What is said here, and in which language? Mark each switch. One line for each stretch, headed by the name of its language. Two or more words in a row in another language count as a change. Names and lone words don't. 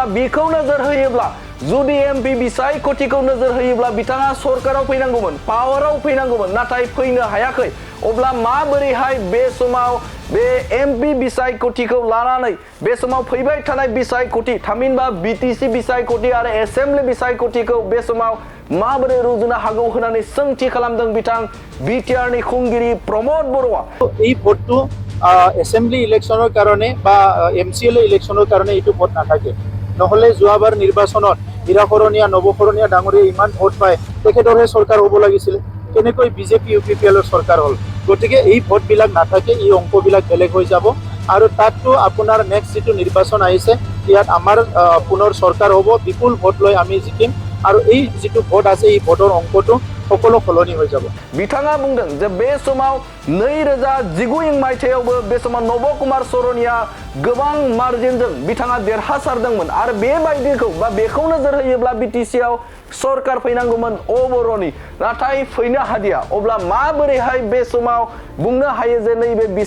Bodo: बेखौ नोजोर होयोब्ला जुदि एमपि बिसायख'थिखौ नोजोर होयोब्ला बिथाङा सरकाराव फैनांगौमोन पावाराव फैनांगौमन नाथाय फैनो हायाखै अब्ला माबोरैहाय बे समाव बे एमपि बिसायख'थिखौ लानानै बे समाव फैबाय थानाय बिसायख'थि थामहिनबा बिटिसि बिसायख'थि आरो एसेम्बलि बिसायख'थिखौ बे समाव माबोरै रुजुनो हागौ होननानै सोंथि खालामदों बिथां बिटिआरनि खुंगिरि प्रमद बर'आ
Assamese: এই ভোটটো এসেম্বলি ইলেকশনৰ কাৰণে বা এমচিএল ইলেকশনৰ কাৰণে এইটো ভোট নাথাকে নহলে যোৱাবাৰ নিৰ্বাচনত হিৰাকৰণীয়া নৱকৰণীয়া ডাঙৰীয়া ইমান ভোট পায় তেখেতৰহে চৰকাৰ হ'ব লাগিছিল কেনেকৈ বিজেপি ইউপিপিএলৰ চৰকাৰ হ'ল গতিকে এই ভোটবিলাক নাথাকে এই অংকবিলাক বেলেগ হৈ যাব আৰু তাততো আপোনাৰ নেক্সট যিটো নিৰ্বাচন আহিছে ইয়াত আমাৰ পুনৰ চৰকাৰ হ'ব বিপুল ভোট লৈ আমি জিকিম আৰু এই যিটো ভোট আছে এই ভোটৰ অংকটো সকলো সলনি হৈ যাব
Bodo: बिथाङा बुंदों जे बे समाव 2019 इं मायथाइयावबो बे समाव नब कुमार सरनिया गोबां मार्जिनजों बिथाङा देरहासारदोंमोन आरो बेबायदिखौ बा बेखौ नोजोर होयोब्ला बिटिसिआव सरकार फैनांगौमोन बर'नि नाथाय फैनो हादिया अब्ला माबोरैहाय बे समाव बुंनो हायो जे नैबे